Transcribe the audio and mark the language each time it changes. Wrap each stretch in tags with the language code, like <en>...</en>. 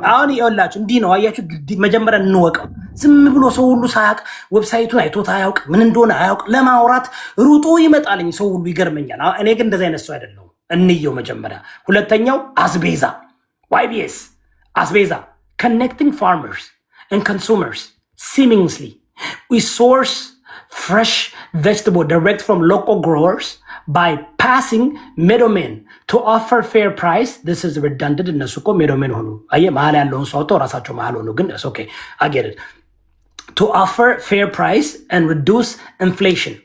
<am>አሁን ይኸውላችሁ እንዲህ ነው አያችሁ። መጀመሪያ እንወቀው። ዝም ብሎ ሰው ሁሉ ሳያውቅ ዌብሳይቱን አይቶት አያውቅ፣ ምን እንደሆነ አያውቅ፣ ለማውራት ሩጦ ይመጣልኝ ሰው ሁሉ ይገርመኛል። እኔ ግን እንደዚህ አይነት ሰው አይደለሁም። እንየው መጀመሪያ። ሁለተኛው አስቤዛ YBS አስቤዛ</am> <en>connecting farmers and consumers seamlessly. We source fresh vegetable direct from local growers by passing middlemen to offer fair price. This is redundant.</en> <am>እነሱ እኮ middlemen ሆኑ። አየህ መሀል ያለውን ሰው አውጥተው ራሳቸው መሀል ሆኑ። ግን</am> <en>it's okay. I get it. To offer fair price and reduce inflation.</en>